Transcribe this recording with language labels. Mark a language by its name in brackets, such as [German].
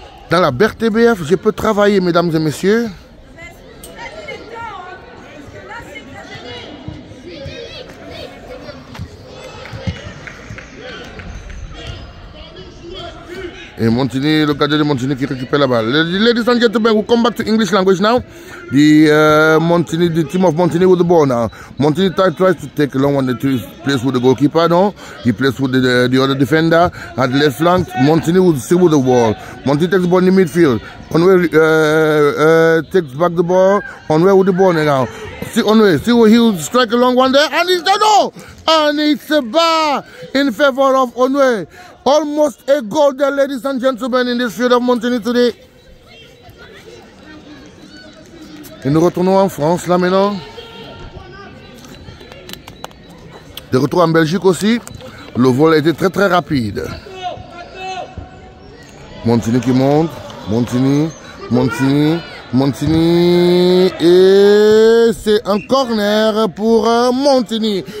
[French] Dans la BRTBF, je peux travailler, mesdames et messieurs. Et Montigny, le gardien de Montigny qui récupère la balle. [English] Ladies and gentlemen, we'll come back to English language now. The team of Montigny with the ball now. Montigny tries to take a long one. He plays with the goalkeeper now. He plays with the other defender at the left flank. Montigny will still with the ball. Montigny takes the ball in the midfield. Onwe takes back the ball. Onwe with the ball now. See Onwe, see where he'll strike a long one there. And he's done. No! And it's a bar in favor of Onwe. Almost a goal there, ladies and gentlemen, in this field of Montigny today. [French] Et nous retournons en France, là, maintenant. De retour en Belgique aussi. Le vol a été très, très rapide. Montigny qui monte. Montigny. Et c'est un corner pour Montigny.